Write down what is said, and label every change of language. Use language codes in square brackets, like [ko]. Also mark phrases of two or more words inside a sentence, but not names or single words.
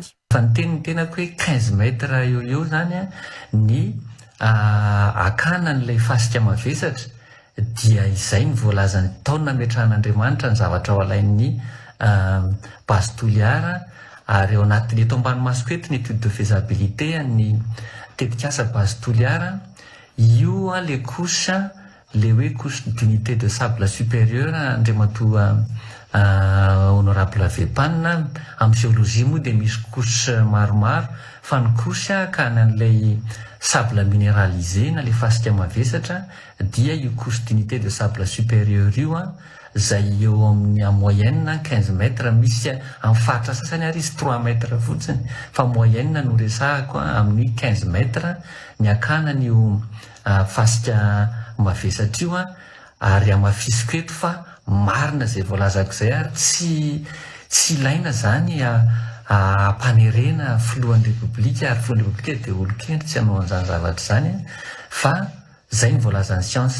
[mg] Fa ny tenitenako hoe 15 metra eo zany ny akana n'ilay fasika mavesatra dia izay ny voalazany taona metrahan'Andriamanitra ny zavatra ao alain'ny base toliara ary ao anatin'ny eto ambanomasoko eto ny étude [fr] de faisabilité [mg] ny tetikasa base toliara io [fr] le couche le [mg] hoe [fr] couche d'unité de sable supérieur [mg] andriamatoa honorable Avepanina amin'ny géologie moa dia misy couche maromaro fa ny couche ka an'ilay [fr] sable minéralisé [mg] na le fasika mavesatra dia io [fr] couche d'unité de sable supérieur [mg] io zay eo amin'ny moyenne 15 mètres misy amin'ny faritra sasany ary izy 3 mètres fotsiny fa moyenne no resahako amin'ny 15 mètres ny akanan'io fasika mavesatra io ary amafisiko eto fa marina zay voalazako zay ary tsy ilaina zany ampanerena filohan'ny repoblika ary filohan'ny repoblika dia olo-kendry tsy hanao an'izany zavatra zany fa zay ny voalazan'ny siansa.